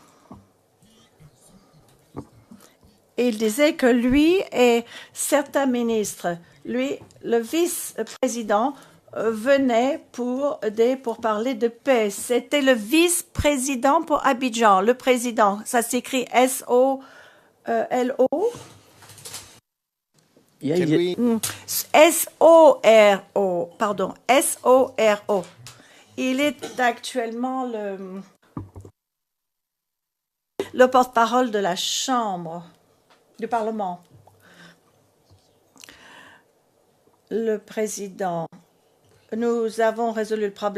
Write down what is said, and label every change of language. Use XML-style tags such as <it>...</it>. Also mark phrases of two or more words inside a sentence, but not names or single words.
<fr>Il disait que lui et certains ministres, lui, le vice-président, venait pour parler de paix. C'était le vice-président pour Abidjan. Le président, ça s'écrit S-O-L-O. S-O-R-O, pardon, S-O-R-O. Il est actuellement le porte-parole de la Chambre du Parlement. Le Président, nous avons résolu le problème.</fr>